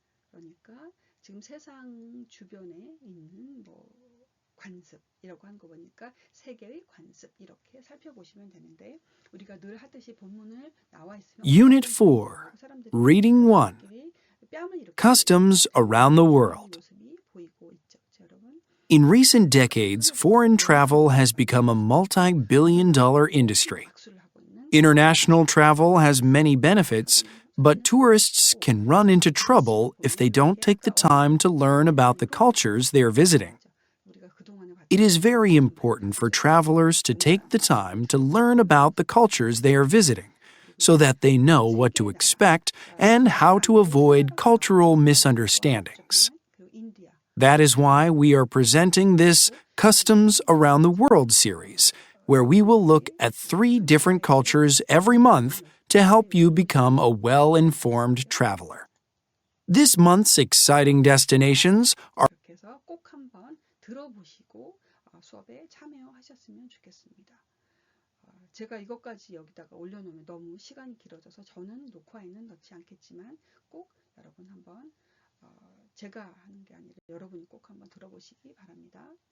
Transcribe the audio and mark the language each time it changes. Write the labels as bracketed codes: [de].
[ko] 그러니까 지금 세상 주변에 있는 뭐 관습이라고 한 거 보니까 세계의 관습 이렇게 살펴보시면 되는데 우리가 늘 하듯이 본문을 나와 있으면 [en] Unit 4, [ko] 사람들이 [en] Reading 1, [ko] 뺨을 이렇게 [en] Customs Around the World. [ko] 모습이 보이고 있죠, 여러분. [en] In recent decades, foreign travel has become a multi-billion-dollar industry. International travel has many benefits, but tourists can run into trouble if they don't take the time to learn about the cultures they are visiting. It is very important for travelers to take the time to learn about the cultures they are visiting, so that they know what to expect and how to avoid cultural misunderstandings. That is why we are presenting this Customs Around the World series, where we will look at 3 different cultures every month to help you become a well-informed traveler. This month's exciting destinations are [ko] 이렇게 해서 꼭 한번 들어보시고 수업에 참여하셨으면 좋겠습니다. 제가 이것까지 여기다가 올려놓으면 너무 시간이 길어져서 저는 녹화에는 넣지 않겠지만 꼭 여러분 한번 제가 하는 게 아니라 여러분이 꼭 한번 들어보시기 바랍니다.